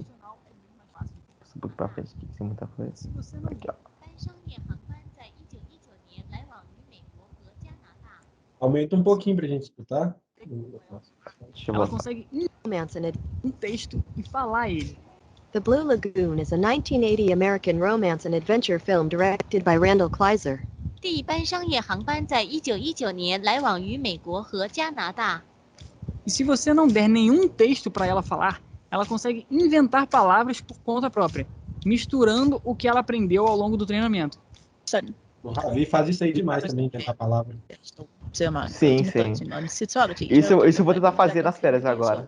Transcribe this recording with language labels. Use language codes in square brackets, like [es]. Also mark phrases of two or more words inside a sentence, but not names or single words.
[pt] Um pouquinho pra frente aqui, tem muita coisa. Aqui, ó. Aumenta um pouquinho pra gente escutar. Deixa eu Ela botar. consegue um texto e falar ele. [en] The Blue Lagoon is a 1980 American romance and adventure film directed by Randall Kleiser. [zh] 第一班商业航班在1919年来往于美国和加拿大。 [pt] E se você não der nenhum texto para ela falar, ela consegue inventar palavras por conta própria, misturando o que ela aprendeu ao longo do treinamento. O Ravi faz isso aí demais também, inventar palavra. Sim, sim. Isso eu vou tentar fazer nas férias agora.